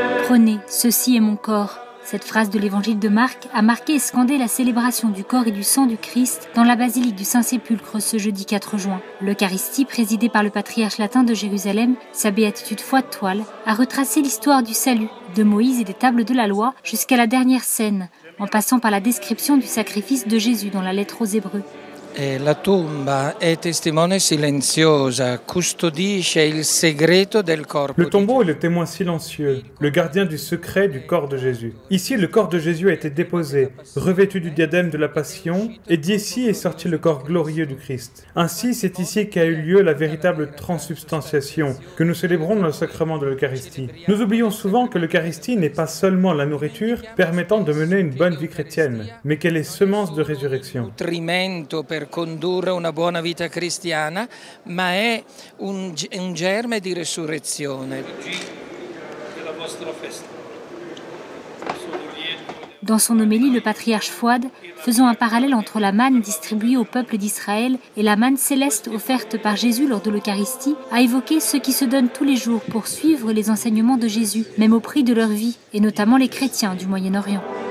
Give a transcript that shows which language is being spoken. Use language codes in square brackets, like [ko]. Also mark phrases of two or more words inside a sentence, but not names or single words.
[fr] Prenez, ceci est mon corps. Cette phrase de l'évangile de Marc a marqué et scandé la célébration du corps et du sang du Christ dans la basilique du Saint-Sépulcre ce jeudi 4 juin. L'Eucharistie, présidée par le patriarche latin de Jérusalem, sa béatitude foi de toile, a retracé l'histoire du salut, de Moïse et des tables de la loi jusqu'à la dernière scène, en passant par la description du sacrifice de Jésus dans la lettre aux Hébreux. [it] La tomba è testimone silenziosa, custodisce il segreto del corpo. [fr] Le tombeau est le témoin silencieux, le gardien du secret du corps de Jésus. Ici, le corps de Jésus a été déposé, revêtu du diadème de la Passion, et d'ici est sorti le corps glorieux du Christ. Ainsi, c'est ici qu'a eu lieu la véritable transsubstantiation que nous célébrons dans le sacrement de l'Eucharistie. Nous oublions souvent que l'Eucharistie n'est pas seulement la nourriture permettant de mener une bonne vie chrétienne, mais qu'elle est semence de résurrection. [it] Per condurre una buona vita cristiana, ma è un germe di resurrezione. [fr] Dans son homélie, le patriarche Fouad, faisant un parallèle entre la manne distribuée au peuple d'Israël et la manne céleste offerte par Jésus lors de l'Eucharistie, a évoqué ceux qui se donnent tous les jours pour suivre les enseignements de Jésus, même au prix de leur vie, et notamment les chrétiens du Moyen-Orient.